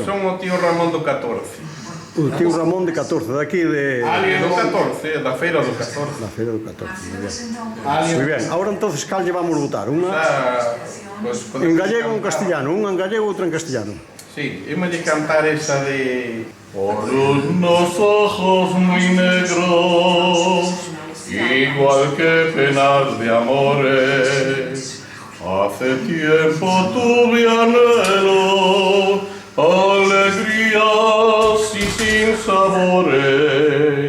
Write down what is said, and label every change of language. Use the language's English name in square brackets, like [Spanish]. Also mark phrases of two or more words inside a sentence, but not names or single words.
[Galician] Son o tío Ramón do 14. O tío Ramón de 14, daqui de... Ali do 14, da feira do 14. Na feira do 14, moi ben. Moi ben, [Spanish] ahora entonces [Galician] cal lle vamos votar? Unha Pues, en gallego ou en castellano? Unha en gallego ou outra en castellano? Sí, imos de cantar esa de... [Spanish] Por unos ojos muy negros, igual que penas de amores, hace tiempo tuve anhelo, alegrías y sin sabores.